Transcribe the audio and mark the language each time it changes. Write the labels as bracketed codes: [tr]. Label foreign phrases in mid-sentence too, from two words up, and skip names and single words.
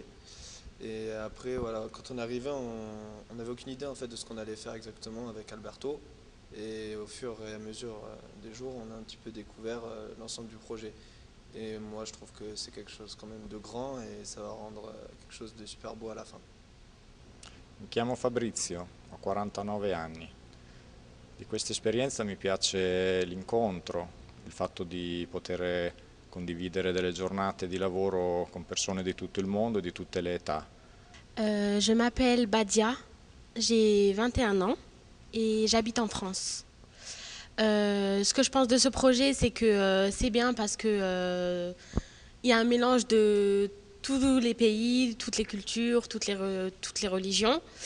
[fr] Et après, voilà, quand on est arrivé, on n'avait aucune idée en fait de ce qu'on allait faire exactement avec Alberto. Et au fur et à mesure des jours, on a un petit peu découvert l'ensemble du projet. Et moi, je trouve que c'est quelque chose quand même de grand et ça va rendre quelque chose de super beau à la fin. [it] Mi chiamo Fabrizio, ho 49 anni. Di questa esperienza mi piace l'incontro, il fatto di poter condividere delle giornate di lavoro con persone di tutto il mondo e di tutte le età. [fr] Je m'appelle Badia, j'ai 21 ans et j'habite en France. Ce que je pense de ce projet, c'est que c'est bien parce que il y a un mélange de tous les pays, toutes les cultures, toutes les religions.